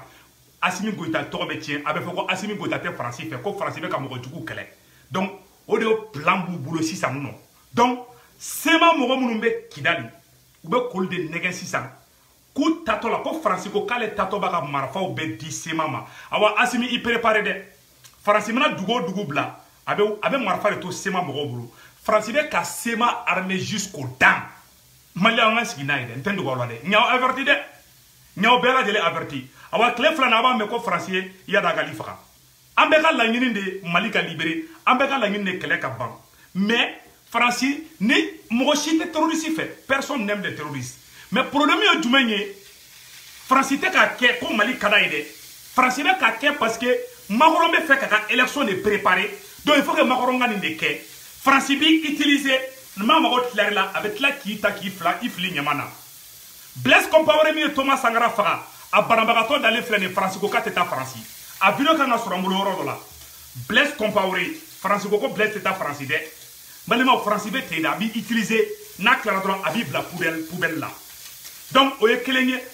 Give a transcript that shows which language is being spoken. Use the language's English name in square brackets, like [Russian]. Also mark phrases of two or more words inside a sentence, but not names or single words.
[Bambara] Assimi Goïta tɔgɔ bɛ tiɲɛ a bɛ fɔ ko Assimi Goïta tɛ France fɛ ko France bɛ ka mɔgɔ jugu kɛlɛ donc o de ye plan b'u bolo sisan nɔ donc sema mɔgɔ minnu bɛ Kidali u bɛ k'olu de nɛgɛ sisan k'u tatɔ la ko France ko k'ale tatɔ b'a ka marifaw bɛ di sema ma awa Assimi i préparé dɛ France mana dugu o dugu bila a bɛ marifa de to sema mɔgɔw bolo France bɛ ka sema [French] armée jusqu'aux dents [Bambara] Mali an ka sigi n'a ye dɛ n tɛ dogo aw la dɛ ɲaw averti dɛ ɲaw bɛɛ lajɛlen averti awa tile filanan a b'a mɛn ko France ye yada agali faga an bɛɛ ka laɲini de Mali ka libéré an bɛɛ ka laɲini de kɛlɛ ka ban mais France ni mɔgɔ si tɛ terroriste fɛ [French] personne n'aime les terroristes mais problème [Bambara] ye jumɛn ye France tɛ k'a kɛ ko Mali ka d'a ye dɛ France bɛ k'a kɛ [French] parce que [Bambara] Macron bɛ fɛ ka ka [French] élection de préparer donc il faut que [Bambara] Macron ka nin de kɛ France bi utiliser ma mago tilari la a bɛ tila k'i ta k'i fila i fili ɲama na Blaise Compaoré min ye Thomas Sankara faga a banabagatɔ dalen filɛ nin France ko k'a tɛ taa France a video kan ka sɔrɔ n bolo yɔrɔ dɔ la Blaise Compaoré France ko ko Blaise tɛ taa France dɛ balimaw France bɛ ten de a b'i utiliser n'a tilara dɔrɔn a b'i bila poubelle la donc o ye kelen ye